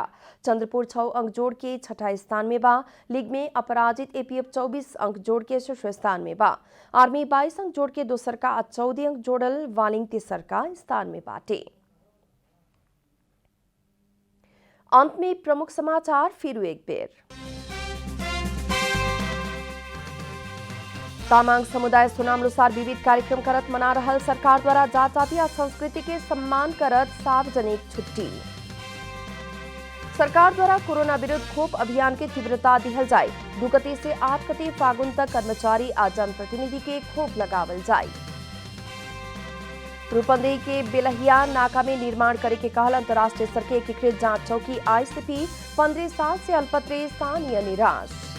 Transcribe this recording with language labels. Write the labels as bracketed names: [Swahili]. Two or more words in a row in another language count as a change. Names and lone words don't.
[Bhojpuri] चंद्रपुर 6 अंक जोड़ के छठा स्थान में बा। लीग में अपराजित एपीएफ 24 अंक जोड़ के शीर्ष स्थान में बा। आर्मी 22 अंक जोड़ के दोसरका और 14 अंक जोड़ल वालिंग तेसरका स्थान में बाटे। अंत में प्रमुख समाचार फिर एक बेर। तामाङ समुदाय सुनामनुसार विविध कार्यक्रम करत मना रहल। सरकार द्वारा जात जाति और संस्कृति के सम्मान करत सार्वजनिक छुट्टी। सरकार द्वारा कोरोना विरुद्ध खोप अभियान के तीव्रता दिहल जाए। 2 गते से 8 गते फागुन तक कर्मचारी और जनप्रतिनिधि के खोप लगावल जाए। रूपंदेही के बेलहिया नाका में निर्माण करे के कहल अंतर्राष्ट्रीय स्तर के एकीकृत जांच चौकी आईसीपी 15 साल से अल्पत्र स्थानीय निराश।